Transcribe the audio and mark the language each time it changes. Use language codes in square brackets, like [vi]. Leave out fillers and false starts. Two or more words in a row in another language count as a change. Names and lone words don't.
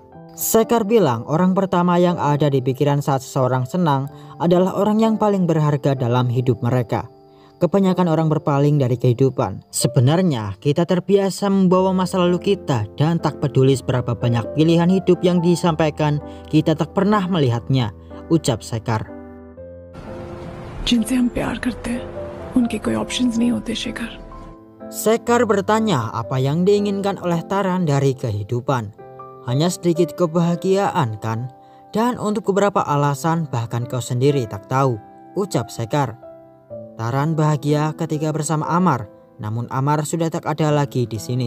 [id] Sekar bilang orang pertama yang ada di pikiran saat seseorang senang adalah orang yang paling berharga dalam hidup mereka. Kebanyakan orang berpaling dari kehidupan. Sebenarnya kita terbiasa membawa masa lalu kita dan tak peduli seberapa banyak pilihan hidup yang disampaikan, kita tak pernah melihatnya, ucap Sekar. [hi] जिनसे हम प्यार करते हैं, उनके कोई options नहीं होते, [id] Sekar. Sekar bertanya apa yang diinginkan oleh Taran dari kehidupan. Hanya sedikit kebahagiaan kan? Dan untuk beberapa alasan bahkan kau sendiri tak tahu, ucap Sekar. Taran bahagia ketika bersama Amar, namun Amar sudah tak ada lagi di sini.